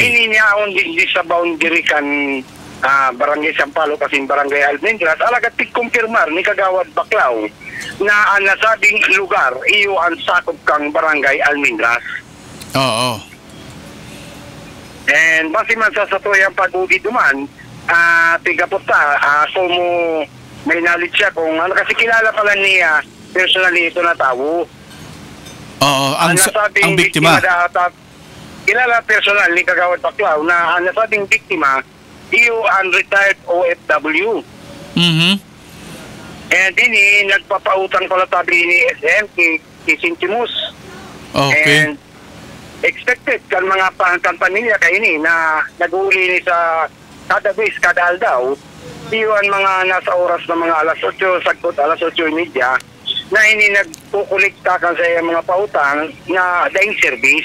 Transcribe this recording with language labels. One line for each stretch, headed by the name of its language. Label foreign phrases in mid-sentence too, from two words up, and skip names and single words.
Bikol: Ini niya on digdi sa boundary kan Barangay Sampaloc kasi Barangay Almendras, alagat pigkumpirmar ni Kagawad Baclao na ang nasabing lugar iyo ang sakop kang Barangay Almendras. Oo. And base man sa tuyang pag-ugi duman, tigapot ta, kung may knowledge siya kung ano, kasi kilala pala niya personally ito na tao. Oo, ang biktima. Kilala personal ni Kagawad Baclao na ang nasabing biktima iyo ang retired OFW. And ini nagpapautang pala tabi ni SM kay Sintimus. Okay. And expected kan mga pamilya kay ini na nag-uli ni sa kada base, kada aldaw, iwan mga nasa oras na mga alas 8, sagot alas 8:30, na ini nagkukulikta kan sa mga pautang na daing service.